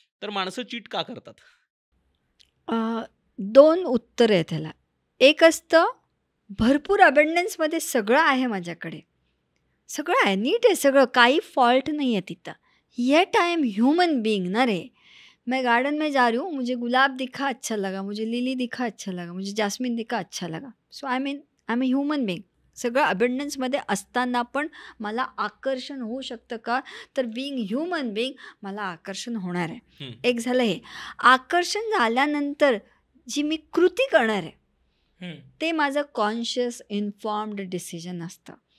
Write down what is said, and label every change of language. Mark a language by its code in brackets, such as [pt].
[mr] तर माणसं चीट का करतात? 2 उत्तरं आहेत ह्याला. एक असतं भरपूर अबंडन्समध्ये सगळं आहे माझ्याकडे, सगळं आहे, नीट आहे सगळं, काही फॉल्ट नाही आहे तिथं, [en] yet I am human being [mr] ना रे. [hi] मैं गार्डन में जा रही हूँ, मुझे गुलाब दिखा अच्छा लगा, मुझे लिली दिखा अच्छा लगा, मुझे जास्मिन दिखा अच्छा लगा. [en] So I am a human being. [mr] सगळं अबंडन्समध्ये असताना पण मला आकर्षण होऊ शकतं का, तर बीइंग ह्यूमन बीइंग मला आकर्षण होणार आहे. एक झालं हे. आकर्षण झाल्यानंतर जी मी कृती करणार आहे ते माझं कॉन्शियस इन्फॉर्म्ड डिसिजन असतं.